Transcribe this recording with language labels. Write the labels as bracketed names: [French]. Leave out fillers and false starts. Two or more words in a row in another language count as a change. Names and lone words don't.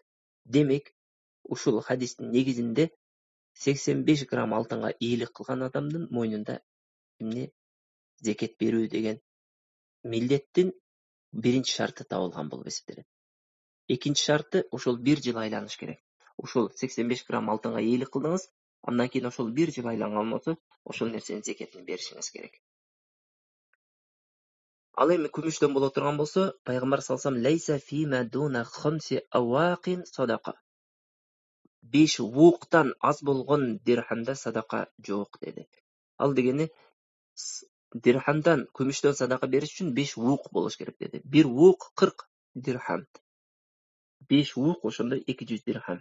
[Kyrgyz] Демек, ушул хадистин негизинде 85 грамм алтынга ээлик кылган адамдын мойнунда эмне зекет берүү деген милдеттин биринчи шарты табылган болуп эсептелет. Экинчи шарты ошол 1 жыл айланыш керек. Ошол 85 грамм алтынга ээлик кылдыңыз, андан кийин ошол 1 жыл айланган болсо, ошол нерсенин зекетин беришиңиз керек. Ал эми күмүштөн боло турган болсо, пайгамбар [Arabic] صلى الله عليه وسلم ليس فيما دون خمس أواق صدقة. [Kyrgyz] 5 вуктан аз болгон дирхамда садака жок деди. Ал дегени дирхамдан күмүштөн садака бериш үчүн 5 вук болуш керек деди. 1 вук 40 дирхам. 5 вук ошондо 200 дирхам.